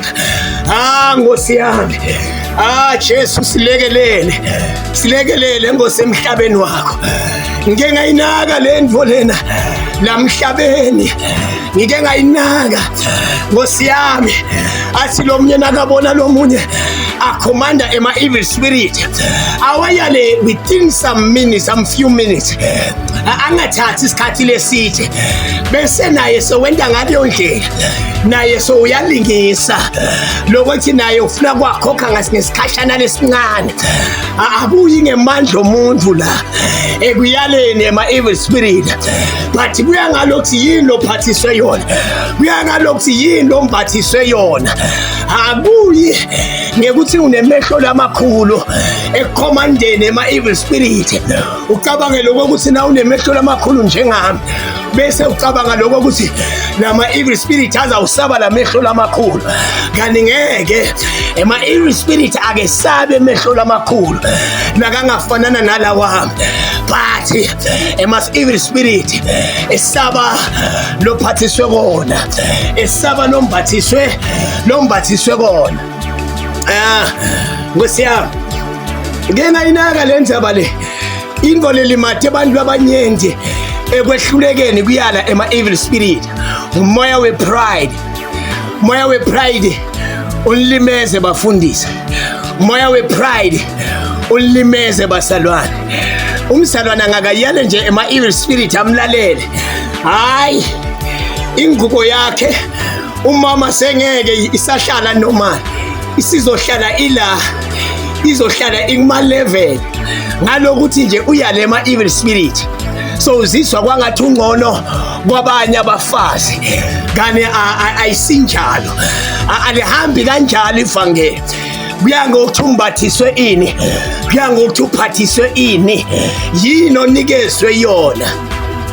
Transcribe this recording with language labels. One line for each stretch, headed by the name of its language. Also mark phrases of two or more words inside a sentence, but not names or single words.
Swati: Nkosi yami, Jesu silekelele Nkosi emhlabeni wakho. Ngike ngayinaka le ndvo lena lamhlabeni, ngike ngayinaka Nkosi yami. Athi lo munye nakabona lo munye akhomanda ema-evil spirit, awayale
English: within some minutes, some few minutes,
Swati: angathathi isikhathi leside, bese naye sowenda ngaleyo ndlela, naye so uyalingisa lokuthi naye ufuna kwakhokha ngesikhashana lesincane. Akuyi ngemandla omuntu la ekuyaleni ema-evil spirit, but kuya ngalokuthi yini lophathiswe yona, kuya ngalokuthi yini lombathiswe yona. Akuyi ngekuthi unemehlo lamakhulu ekukhomandeni ema-evil spirit, ucabange lokho ukuthi na unemehlo lamakhulu njengami, bese ucabanga lokho ukuthi nama-evil spirit azawusaba lamehlo lamakhulu. Kanti ngeke, ema-evil spirit akesabe emehlo lamakhulu nakangafanana nalawami, but ema-evil spirit esaba lophathiswe kona, esaba lombathiswe kona. Nkosi yami, ngeke ngayinaka le ndaba le, into lelimate abantu abanyengi ekwehlulekeni kuyala ema-evil spirit. Umoya we-pride, umoya we-pride ulimeze bafundisa, umoya we-pride ulimeze basalwane. Umsalwane angakayale nje ema-evil spirit amlalele, hayi ingubo yakhe umama sengeke isahlala normal, isizohlala izohlala ikuma-level ngalokuthi nje uyale ema-evil spirit. So uzizwa kwangathi ungcono kwabanye abafazi, kanti ayisinjalo, alihambi kanjalo ivangeli. Kuya ngokuthi umbathiswe ini, kuya ngokuthi uphathiswe ini, yini onikezwe yona.